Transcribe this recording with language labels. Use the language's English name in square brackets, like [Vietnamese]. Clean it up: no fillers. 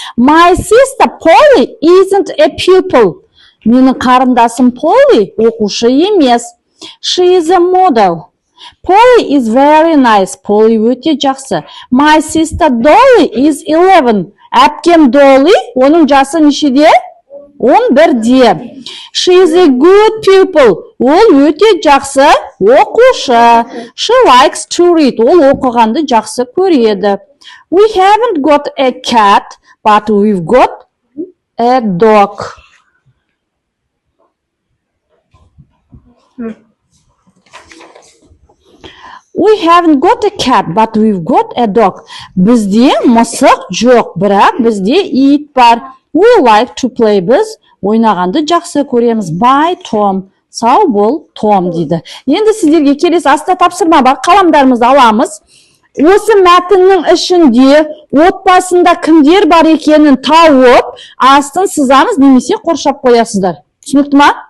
[English] My sister Polly isn't a pupil. [Kazakh] Менің қарындасым Polly оқушы емес. [English] She is a model. Polly is very nice. [Kazakh] Polly өте жақсы. [English] My sister Dolly is 11. [Kazakh] Әпкем Dolly, оның жасы нешеде? [English] 11-де. She is a good pupil. [Kazakh] Ол өте жақсы оқушы. [English] She likes to read. [Kazakh] Ол оқығанды жақсы көреді. [English] We haven't got a cat, but we've got a dog. We haven't got a cat, but we've got a dog. [Kazakh] Бізде мысық жоқ, бірақ бізде ит бар. [English] We like to play. [Kazakh] Біз ойнағанды жақсы көреміз. [English] By Tom. [Kazakh] Сау бол, Том дейді. Енді сіздерге келесі аста тапсырма бар. Қаламдарымызды аламыз. Осы мәтіннің ішінде отбасында кімдер бар екенін тауып, астын сызамыз немесе қоршап қоясыздар. Түсінікті ма?